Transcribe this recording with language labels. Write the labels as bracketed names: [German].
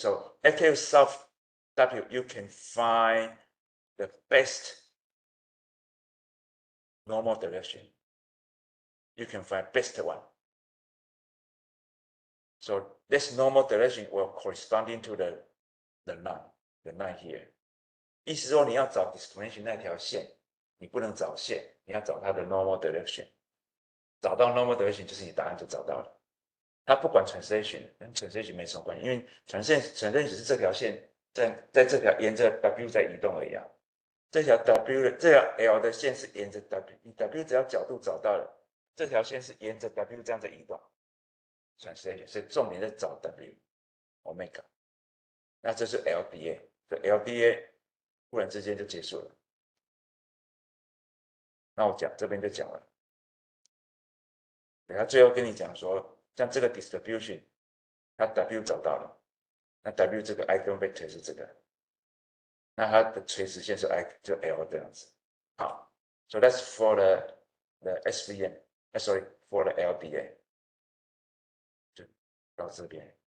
[English] So after you solve W, you can find the best normal direction. You can find best one. So this normal direction will corresponding to the line here. [Chinese] 意思说你要找 discrimination 那条线，你不能找线，你要找它的 normal direction。找到 normal direction 就是你答案就找到了。它不管 translation 跟 translation 没什么关系，因为 translation 只是这条线在这条沿着 W 在移动而已啊。这条 L 的线是沿着 W， 你 W 只要角度找到了，这条线是沿着 W 这样在移动。 translation 所以重点在找 W omega。那这是 LDA， 这 LDA 忽然之间就结束了。那我讲这边就讲了。等下最后跟你讲说，像这个 distribution， 它 W 找到了，那 W 这个 eigenvector 是这个，那它的垂直线是 就 L 这样子。 [English] 好 ，so that's for the SVM， sorry for the LDA， [Chinese] 就到这边。